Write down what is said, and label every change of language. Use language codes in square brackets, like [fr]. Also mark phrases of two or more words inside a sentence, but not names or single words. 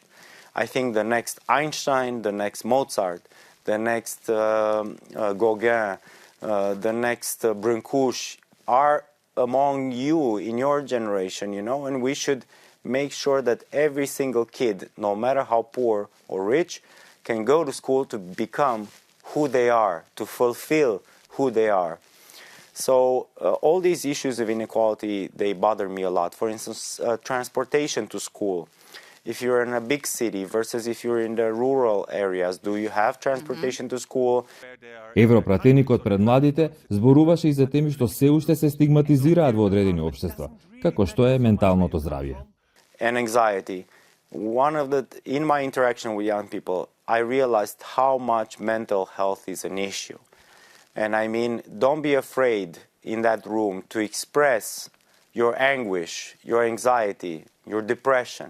[en] I think the next Einstein, the next Mozart, the next Gauguin, the next Brancusi are among you in your generation, and we should make sure that every single kid, no matter how poor or rich, can go to school to become who they are, to fulfill who they are. So all these issues of inequality, they bother me a lot. For instance, transportation to school. If you're in a big city versus if you're in the rural areas, do you have transportation to school? [mk] Европратеникот пред младите зборуваше и за теми што се уште се стигматизираат во одредени општества, како што е менталното здравје. [en] And anxiety. In my interaction with young people, I realized how much mental health is an issue. And I mean, don't be afraid in that room to express your anguish, your anxiety, your depression.